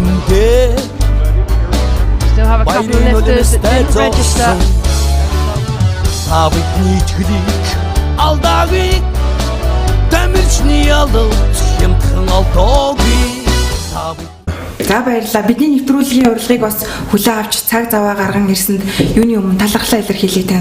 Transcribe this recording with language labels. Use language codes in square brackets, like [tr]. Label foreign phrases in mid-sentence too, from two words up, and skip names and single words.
[en] Still have a couple of lifters that didn't register. [mn] За баярлалаа. Бидний нэвтрүүлгийн урилгыг бас хүлээн авч цаг заваа гарган ирсэнд юуны өмнө талархлаа илэрхийлье танд.